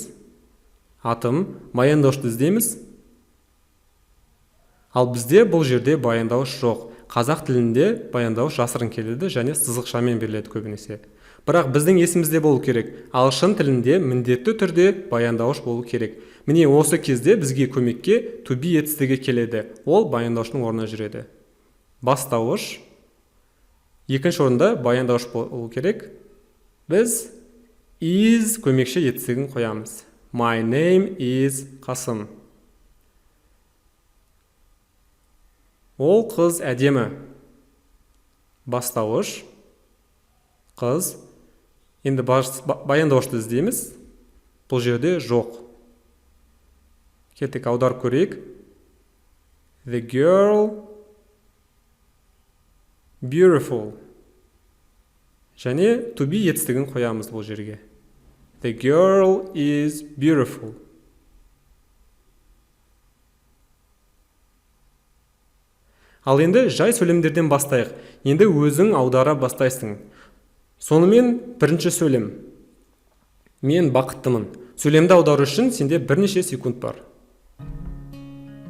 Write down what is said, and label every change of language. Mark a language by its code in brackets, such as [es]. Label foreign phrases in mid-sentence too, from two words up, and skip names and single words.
[kk] Атым, баяндаушты іздейміз. Ал бізде бұл жерде баяндауыш жоқ. Қазақ тілінде баяндауыш жасырын келеді және сызықшамен беріледі көбінесе. Бірақ біздің есімізде болу керек. Ағылшын тілінде міндетті түрде баяндауыш болу керек. Міне осы кезде бізге көмекке [en] to be [kk] етістігі келеді. Ол баяндауыштың орнына жүреді. Бастауыш. Екінші орында баяндауыш болу керек. Біз is көмекші етістігін қоямыз. [en] My name is Қасым. [kk] Ол қыз әдемі. Бастауыш. Қыз. Енді баяндауышты іздейміз. Бұл жерде жоқ. Кеттік, аударып көрейік. [en] The girl beautiful. [kk] Және [en] to be [kk] етістігін қоямыз бұл жерге. [en] The girl is beautiful. [kk] Ал енді жай сөйлемдерден бастайық. Енді өзің аудара бастайсың. Сонымен бірінші сөйлем. Мен бақыттымын. Сөйлемді аудару үшін сенде бірнеше секунд бар.